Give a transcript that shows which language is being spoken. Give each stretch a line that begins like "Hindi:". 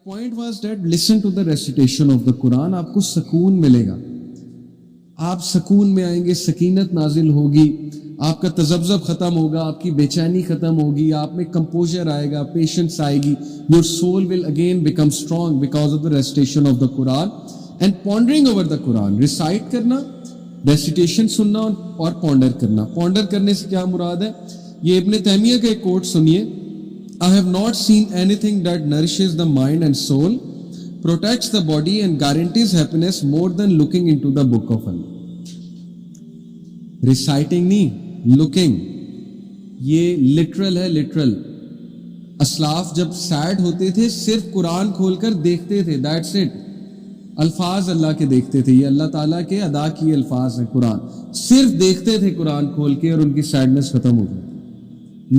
English: point was that listen to the recitation of the Quran,
Hindi: आपको सुकून मिलेगा, आप सुकून में आएंगे, सकीनत नाजिल होगी, आपका तजब्जुब खत्म होगा, आपकी बेचैनी खत्म होगी, आप में कंपोजर आएगा, पेशेंस आएगी,
English: your soul will again become strong because of the recitation of the Quran and pondering over the Quran.
Hindi: Recite करना, recitation सुनना और ponder करना. Ponder करने से क्या मुराद है? ये इब्न तैमिया का एक कोट सुनिए.
English: I have not seen anything that nourishes the mind and soul, protects the body and guarantees happiness more than looking into the book of Allah. Reciting नहीं, looking.
Hindi: ये literal है, literal. असलाफ जब सैड होते थे सिर्फ कुरान खोलकर देखते थे,
English: that's it.
Hindi: अल्फाज अल्लाह के देखते थे, ये अल्लाह ताला के अदा किए अल्फाज हैं कुरान, सिर्फ देखते थे कुरान खोल के और उनकी सैडनेस खत्म हो गई.